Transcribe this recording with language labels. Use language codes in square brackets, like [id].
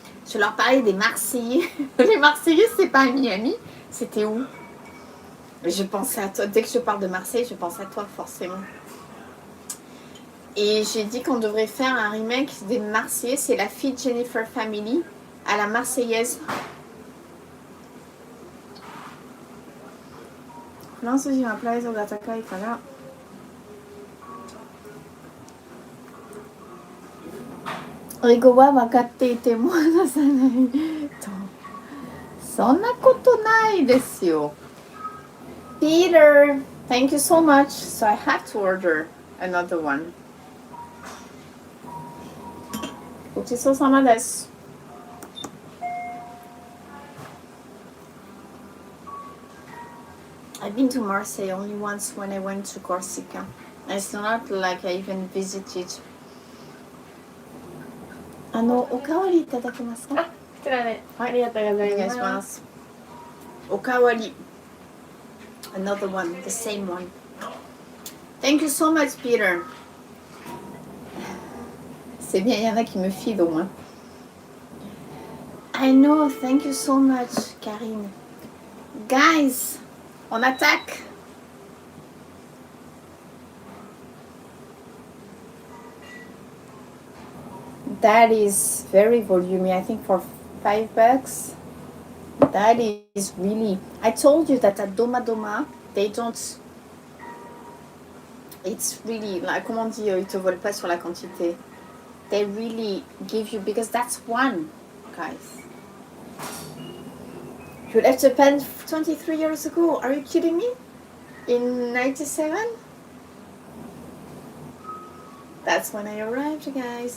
[fr] Je leur parlais des Marseillais. Les Marseillais, c'est pas à Miami, c'était où? Je pensais à toi, dès que je parle de Marseille, je pense à toi forcément. Et j'ai dit qu'on devrait faire un remake des Marseillais, c'est la fille de Jennifer Family à la Marseillaise. Lanzo di una plaisa [ja] Izakayaから英語は分かっていても話さないとそんなことないですよ [en] Peter, thank you so much. So I had to order another one. [ja] ごちそうさまです [en] I've been to Marseille only once when I went to Corsica. It's not like I even visited. [ja] おかわりいただけますか？こちらで、ありがとうございます。お願いします。おかわり。 [en] Another one, the same one. Thank you so much, Peter. [fr] C'est bien, il y en a qui me filent au moins. [en] I know, thank you so much, Karine. Guys, [fr] on attaque. [en] That is very volumey. I think for $5. That is really. I told you that at Doma, they don't. It's really like [fr] comment on dit, ils te volent pas sur la quantité. [en] They really give you because that's one, guys. You left Japan 23 years ago. Are you kidding me? In 97? That's when I arrived, guys.